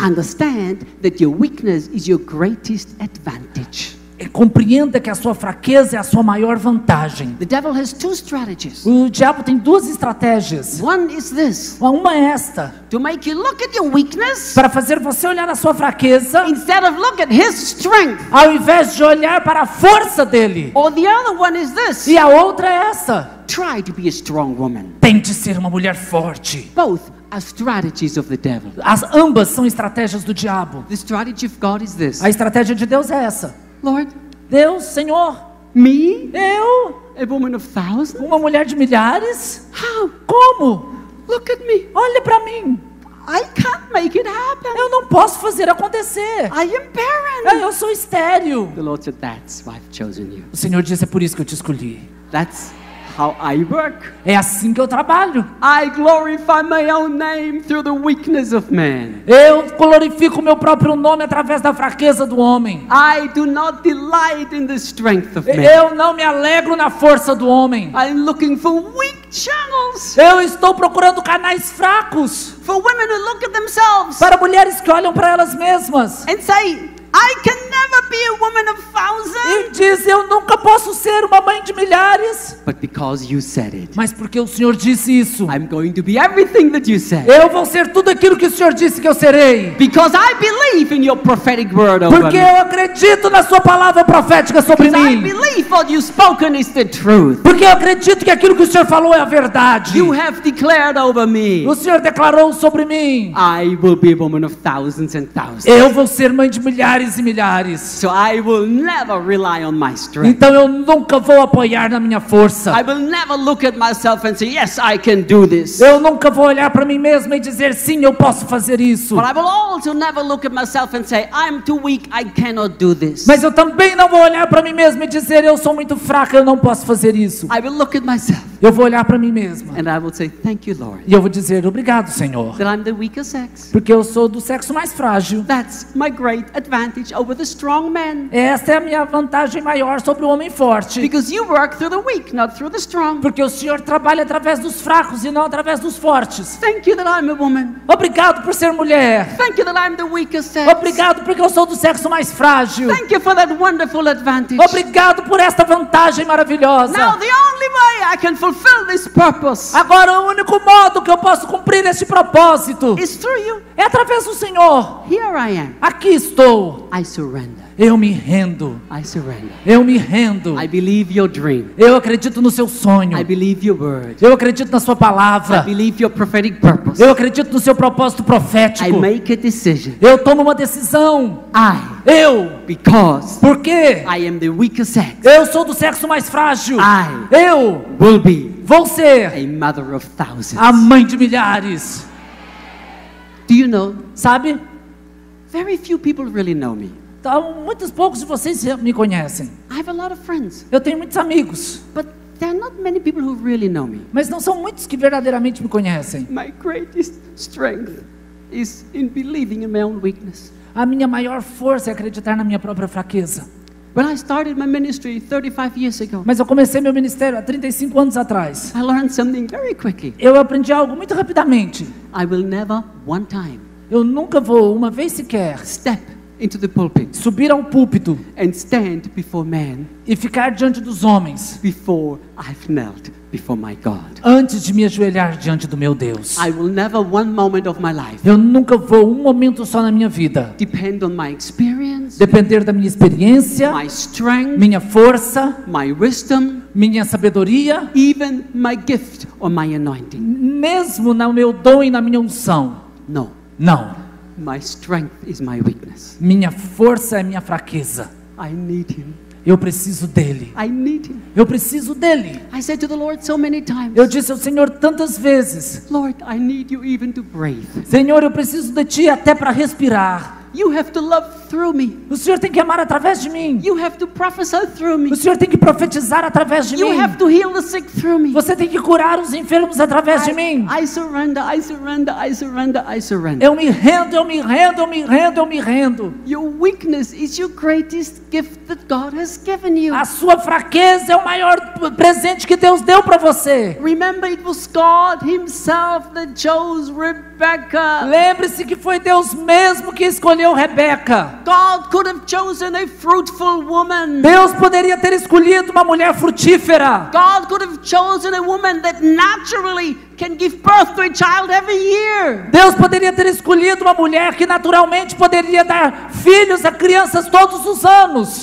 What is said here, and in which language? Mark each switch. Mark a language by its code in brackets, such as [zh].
[en] Understand that your weakness is your greatest advantage. [pt] Compreenda que a sua fraqueza é a sua maior vantagem. [en] The devil has 2 strategies. [pt] O diabo tem 2 estratégias. [en] One is this, [pt] Uma é esta, [en] to make you look at your weakness [pt] para fazer você olhar a sua fraqueza, [en] instead of look at his strength. [pt] ao invés de olhar para a força dele. [en] Or the other one is this, [pt] E a outra é essa: [en] try to be a strong woman. [pt] tente ser uma mulher forte. [en] Both are strategies of the devil. [pt] Ambas são estratégias do diabo. [en] The strategy of God is this, [pt] A estratégia de Deus é essa: [en] Lord, [pt] Deus, Senhor, [en] me, [pt] eu, [en] a woman of thousands? [pt] uma mulher de milhares? [en] How? [pt] Como? [en] Look at me. [pt] Olha para mim. [en] I can't make it happen. [pt] Eu não posso fazer acontecer. [en] I am barren. [pt] Eu sou estéril. [en] The Lord said, that's why I've chosen you. [pt] O Senhor disse: é por isso que eu te escolhi. [en] That's how I work. [pt] É assim que eu trabalho. [en] I glorify my own name through the weakness of man. [pt] Eu glorifico o meu próprio nome através da fraqueza do homem. [en] I do not delight in the strength of man. [pt] Eu não me alegro na força do homem. [en] I'm looking for weak channels. [pt] Eu estou procurando canais fracos [en] For women who look at themselves [pt] para mulheres que olham para elas mesmas [en] and say, I can never be a woman of thousands. [pt] e dizem: eu nunca posso ser uma mãe de milhares. [en] But because you said it, [pt] Mas porque o Senhor disse isso, [en] I'm going to be everything that you said. [pt] eu vou ser tudo aquilo que o Senhor disse que eu serei. [en] Because I believe in your prophetic word over [pt] Porque [en] me. [pt] eu acredito na sua palavra profética sobre [en] Because I [pt] mim. [en] believe what you've spoken is the truth. [pt] Porque eu acredito que aquilo que o Senhor falou é a verdade. [en] You have declared over me, [pt] O Senhor declarou sobre mim: [en] I will be a woman of thousands and thousands. [pt] eu vou ser mãe de milhares e milhares. [en] So I will never rely on my strength. [pt] Então eu nunca vou apoiar na minha força. [en] I will never look at myself and say, yes, I can do this. [pt] Eu nunca vou olhar para mim mesma e dizer: sim, eu posso fazer isso. [en] But I will also never look at myself and say, I'm too weak, I cannot do this. [pt] Mas eu também não vou olhar para mim mesma e dizer: eu sou muito fraca, eu não posso fazer isso. [en] I will look at myself [pt] Eu vou olhar para mim mesma [en] and I will say, thank you, Lord, [pt] e eu vou dizer: obrigado, Senhor, [en] that I'm the weaker sex. [pt] porque eu sou do sexo mais frágil. [en] That's my great advantage over the strong man. [pt] Esta é a minha vantagem maior sobre o homem forte. [en] Because you work through the weak, not through the strong. [pt] Porque o Senhor trabalha através dos fracos e não através dos fortes. [en] Thank you that I'm a woman. [pt] Obrigado por ser mulher. [en] Thank you that I'm the weaker sex. [pt] Obrigado porque eu sou do sexo mais frágil. [en] Thank you for that wonderful advantage. [pt] Obrigado por esta vantagem maravilhosa. [en] Now the only way I can fulfill this purpose [pt] Agora o único modo que eu posso cumprir este propósito [en] is through you. [pt] é através do Senhor. [en] Here I am. [pt] Aqui estou. [en] I surrender. [pt] Eu me rendo. [en] I surrender. [pt] Eu me rendo. [en] I believe your dream. [pt] Eu acredito no seu sonho. [en] I believe your word. [pt] Eu acredito na sua [en] I [pt] palavra. [en] believe your prophetic purpose. [pt] Eu acredito no seu propósito [en] I [pt] profético. [en] make a decision. [pt] Eu tomo uma decisão. Eu, [en] Because [pt] porque [en] I am the weaker sex, [pt] eu sou do sexo mais frágil. [en] I [pt] Eu [en] will be [pt] vou ser [en] a mother of thousands. [pt] a mãe de milhares. [en] Do you know? [pt] Sabe? [en] Very few people really know me. [pt] Então, muitos poucos de vocês me conhecem. [en] I have a lot of friends, [pt] Eu tenho muitos amigos, [en] but there are not many people who really know me. [pt] mas não são muitos que verdadeiramente me conhecem. [en] My greatest strength is in believing in my own weakness. [pt] A minha maior força é acreditar na minha própria fraqueza. [en] When I started my ministry 35 years ago, [pt] Mas eu comecei meu ministério há 35 anos atrás. [en] I learned something very quickly. [pt] Eu aprendi algo muito rapidamente. [en] I will never one time [pt] Eu nunca vou, uma vez sequer, [en] step into the pulpit [pt] subir ao púlpito [en] and stand before man [pt] e ficar diante dos homens [en] before I've knelt before my God. [pt] antes de me ajoelhar diante do meu Deus. [en] I will never one moment of my life [pt] Eu nunca vou um momento só na minha vida [en] depend on my experience, [pt] depender da minha experiência, [en] my strength, [pt] minha força, [en] my wisdom, [pt] minha sabedoria, [en] even my gift or my anointing. [pt] mesmo no meu dom e na minha unção. [en] No, [pt] Não. [en] my strength is my weakness. [pt] Minha força é minha fraqueza. [en] I need him. [pt] Eu preciso dele. [en] I need him. [pt] Eu preciso dele. [en] I said to the Lord so many times, [pt] Eu disse ao Senhor tantas vezes: [en] Lord, I need you even to breathe. [pt] Senhor, eu preciso de ti até para respirar. [en] You have to love through me. [pt] O Senhor tem que amar através de mim. [en] You have to prophesy through me. [pt] O Senhor tem que profetizar através de [en] You [pt] mim. [en] have to heal the sick through me. [pt] Você tem que curar os enfermos através de mim. [en] I surrender, I surrender, I surrender, I surrender. [pt] Eu me rendo, eu me rendo, eu me rendo, eu me rendo. [en] Your weakness is your greatest gift that God has given you. [pt] A sua fraqueza é o maior presente que Deus deu para você. [en] Remember, it was God himself that chose Rebecca. [pt] Lembre-se que foi Deus mesmo que escolheu Rebeca. [en] God could have chosen a fruitful woman. [pt] Deus poderia ter escolhido uma mulher frutífera. [en] God could have chosen a woman that naturally can give birth to a child every year. [pt] Deus poderia ter escolhido uma mulher que naturalmente poderia dar filhos a crianças todos os anos.